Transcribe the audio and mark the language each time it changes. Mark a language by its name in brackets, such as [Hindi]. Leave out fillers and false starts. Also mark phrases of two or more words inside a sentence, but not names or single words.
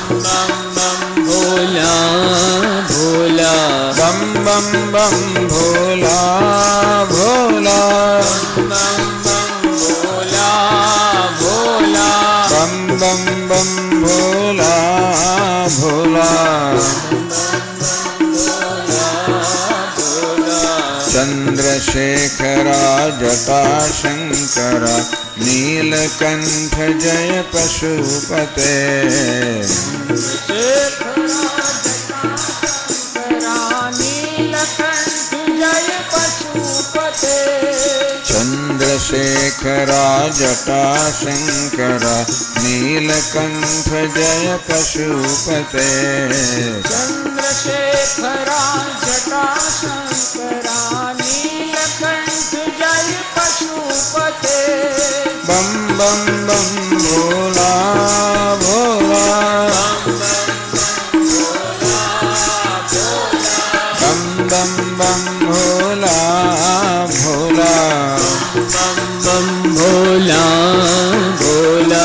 [Hindi] बम बम बम भोला भोला. बम बम बम भोला भोला. [Sanskrit] चन्द्रशेखरा जटाशङ्करा नीलकण्ठ जय पशुपते चन्द्रशेखरा जटाशङ्करा नीलकण्ठ जय पशुपते चन्द्रशेखरा जटाशङ्करा नीलकण्ठ जय पशुपते [Hindi] बम बम बम भोला भोला बम बम बम भोला भोला बम बम भोला भोला